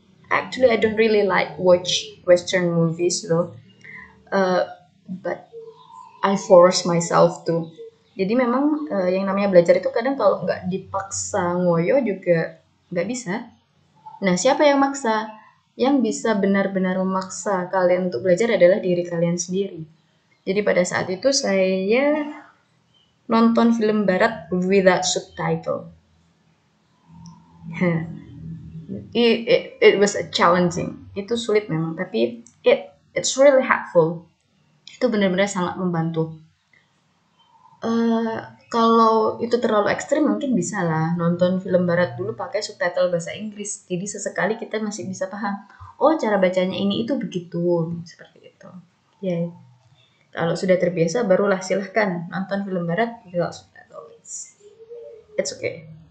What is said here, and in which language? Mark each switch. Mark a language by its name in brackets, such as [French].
[English] Actually, I don't really like watch Western movies though. But I force myself to. [Indonesian] Jadi memang yang namanya belajar itu kadang kalau nggak dipaksa ngoyo juga nggak bisa. Nah, siapa yang maksa? Yang bisa benar-benar memaksa kalian untuk belajar adalah diri kalian sendiri. Jadi pada saat itu saya nonton film barat [English] without subtitle. It was a challenging. [Indonesian] Itu sulit memang, tapi [English] it's really helpful. [Indonesian] Itu benar-benar sangat membantu. Kalau itu terlalu ekstrim mungkin bisa lah nonton film barat dulu pakai subtitle bahasa Inggris. Jadi sesekali kita masih bisa paham. Oh, cara bacanya ini itu begitu, seperti itu. Ya, kalau sudah terbiasa barulah silahkan nonton film barat [English] without subtitles. It's okay.